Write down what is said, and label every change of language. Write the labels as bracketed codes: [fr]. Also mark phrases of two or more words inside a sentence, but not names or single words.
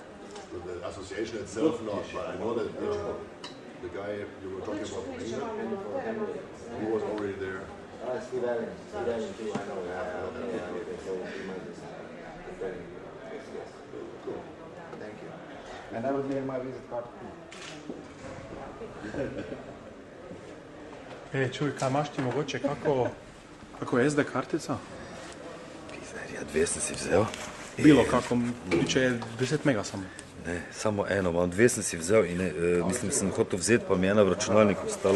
[en] The association itself not, but I know that the guy you were talking about, he was already there. Steve Allen too, I know. Okay, so he might be preparing. Yes. Cool. Thank you. And I will mail my visit card too. [sl] Čuj, kaj imaš ti mogoče, kako je SD kartica? Pizarja, 2 sem si vzel. Bilo kako, če je 10 mega samo. Ne, samo eno, 2 sem si vzel in mislim, sem hotel vzeti, pa mi je ena v računalniku ostala.